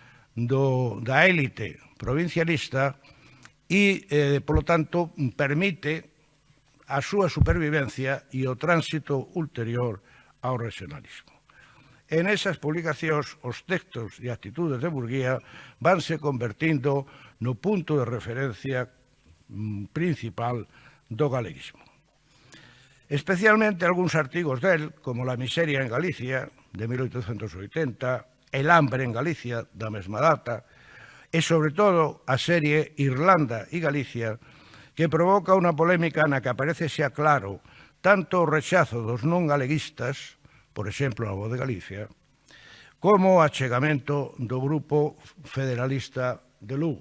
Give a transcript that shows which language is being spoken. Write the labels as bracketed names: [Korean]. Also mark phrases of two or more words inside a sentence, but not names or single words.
[Galician] da élite provincialista e, polo tanto, permite a súa supervivencia e o tránsito ulterior ao regionalismo. En esas publicacións, os textos e actitudes de Murguía vanse convertindo no punto de referencia principal do galeguismo. Especialmente algúns artigos del, como La miseria en Galicia, de 1880, El hambre en Galicia, da mesma data, e, sobre todo, a serie Irlanda e Galicia, que provoca unha polémica na que aparece xa claro tanto o rechazo dos non galeguistas, por exemplo, a Voz de Galicia, como o achegamento do grupo federalista de Lugo.